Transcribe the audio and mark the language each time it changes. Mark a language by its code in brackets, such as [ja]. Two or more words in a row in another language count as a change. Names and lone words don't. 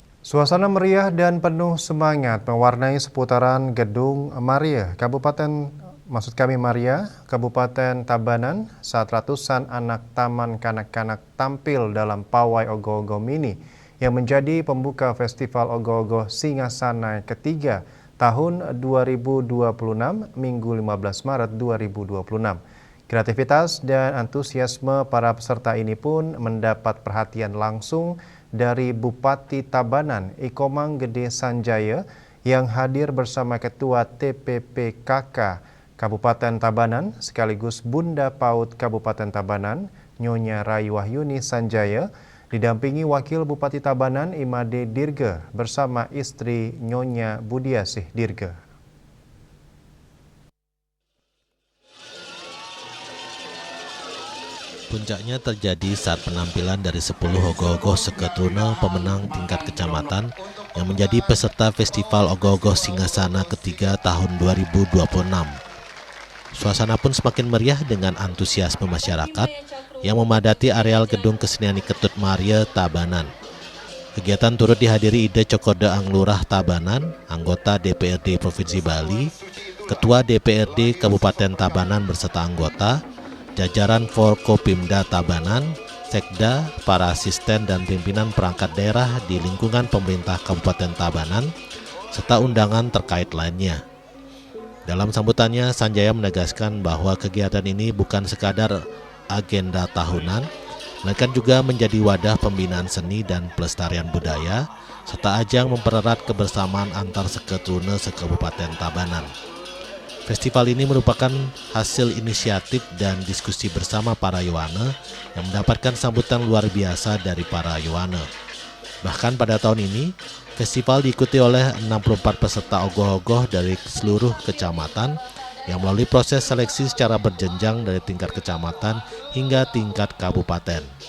[id] Suasana meriah dan penuh semangat mewarnai seputaran Gedung Maria, Kabupaten Tabanan saat ratusan anak taman kanak-kanak tampil dalam pawai ogoh-ogoh mini yang menjadi pembuka Festival Ogoh-ogoh Singasana ketiga tahun 2026 Minggu 15 Maret 2026. Kreativitas dan antusiasme para peserta ini pun mendapat perhatian langsung dari Bupati Tabanan Ikomang Gede Sanjaya yang hadir bersama Ketua TPPKK Kabupaten Tabanan sekaligus Bunda PAUD Kabupaten Tabanan Nyonya Rayuwahyuni Sanjaya didampingi Wakil Bupati Tabanan Imade Dirga bersama istri Nyonya Budiasih Dirga. Puncaknya terjadi saat penampilan dari 10 ogoh-ogoh seketruna pemenang tingkat kecamatan yang menjadi peserta Festival Ogoh-ogoh Singasana ketiga tahun 2026. Suasana pun semakin meriah dengan antusiasme masyarakat yang memadati areal Gedung Kesenian Ketut Maria Tabanan. Kegiatan turut dihadiri Ide Cokode Anglurah Tabanan, anggota DPRD Provinsi Bali, Ketua DPRD Kabupaten Tabanan beserta anggota, jajaran Forkopimda Tabanan, Sekda, para asisten dan pimpinan perangkat daerah di lingkungan pemerintah Kabupaten Tabanan, serta undangan terkait lainnya. Dalam sambutannya, Sanjaya menegaskan bahwa kegiatan ini bukan sekadar agenda tahunan, melainkan juga menjadi wadah pembinaan seni dan pelestarian budaya, serta ajang mempererat kebersamaan antar seketruna sekabupaten Tabanan. Festival ini merupakan hasil inisiatif dan diskusi bersama para Yowana yang mendapatkan sambutan luar biasa dari para Yowana. Bahkan pada tahun ini, festival diikuti oleh 64 peserta ogoh-ogoh dari seluruh kecamatan yang melalui proses seleksi secara berjenjang dari tingkat kecamatan hingga tingkat kabupaten.